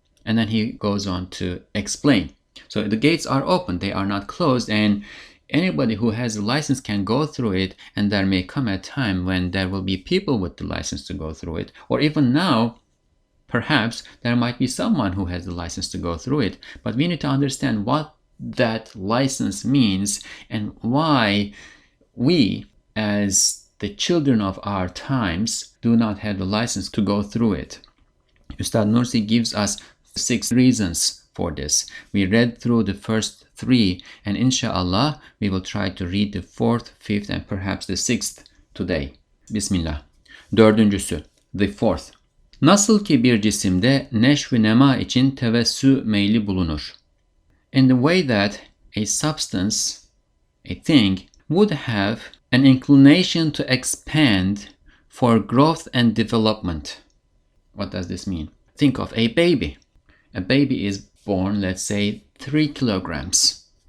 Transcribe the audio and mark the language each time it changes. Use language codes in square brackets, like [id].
[en] And then he goes on to explain. So the gates are open, they are not closed, and anybody who has a license can go through it, and there may come a time when there will be people with the license to go through it, or even now, perhaps there might be someone who has the license to go through it, but we need to understand what that license means and why we, as the children of our times, do not have the license to go through it. Ustad Nursi gives us 6 reasons for this. We read through the first 3, and inshallah we will try to read the 4th, 5th, and perhaps the 6th today. Bismillah. [tr] Dördüncüsü, [en] the 4th. [tr] Nasıl ki bir cisimde neşv-i nema için tevessü meyli bulunur. [en] In the way that a substance, a thing, would have an inclination to expand for growth and development. What does this mean? Think of a baby. A baby is born, let's say, 3 kilograms.